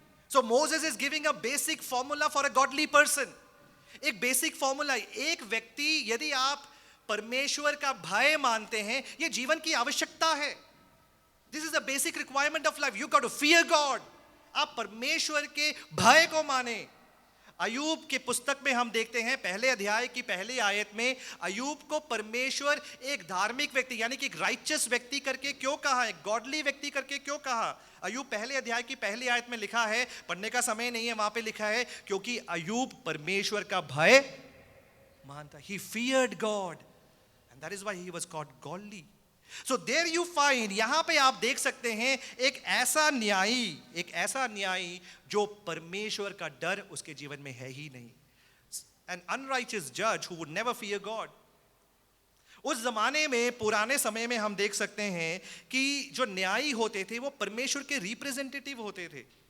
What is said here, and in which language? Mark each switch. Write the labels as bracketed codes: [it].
[en] So Moses is giving a basic formula for a godly person. [hi] एक basic formula. एक व्यक्ति, यदि आप परमेश्वर का भय मानते हैं, ये जीवन की आवश्यकता है. [en] This is the basic requirement of life. You got to fear God. [hi] आप परमेश्वर के भय को माने. अयूब के पुस्तक में हम देखते हैं पहले अध्याय की पहली आयत में अयूब को परमेश्वर एक धार्मिक व्यक्ति यानी कि एक राइचस व्यक्ति करके क्यों कहा, एक गॉडली व्यक्ति करके क्यों कहा. अयूब पहले अध्याय की पहली आयत में लिखा है, पढ़ने का समय नहीं है, वहां पे लिखा है क्योंकि अयूब परमेश्वर का भय मानता. [en] He feared God and that is why he was called godly. So there you find, [hi] यहां पे आप देख सकते हैं एक ऐसा न्यायी जो परमेश्वर का डर उसके जीवन में है ही नहीं. [en] An unrighteous judge who would never fear God. [hi] उस जमाने में, पुराने समय में हम देख सकते हैं कि जो न्यायी होते थे वो परमेश्वर के रिप्रेजेंटेटिव होते थे.